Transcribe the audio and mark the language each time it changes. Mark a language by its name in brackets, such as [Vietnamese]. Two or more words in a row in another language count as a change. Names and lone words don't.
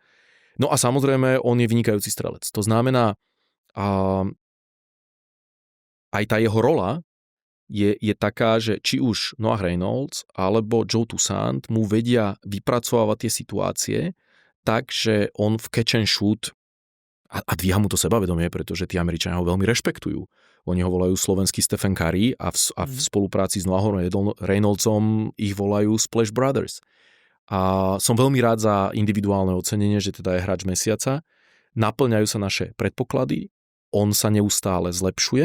[Slovak] No a samozrejme, on je vynikajúci strelec. To znamená, aj tá jeho rola je taká, že či už Noah Reynolds alebo Joe Toussaint mu vedia vypracovávať tie situácie tak, že on v [English] catch and shoot [Slovak] A dvíha mu to sebavedomie, pretože tí Američania ho veľmi rešpektujú. Oni ho volajú slovenský Stephen Curry a v spolupráci s Noahom Reynoldsom ich volajú Splash Brothers. A som veľmi rád za individuálne ocenenie, že teda je hráč mesiaca. Naplňajú sa naše predpoklady, on sa neustále zlepšuje.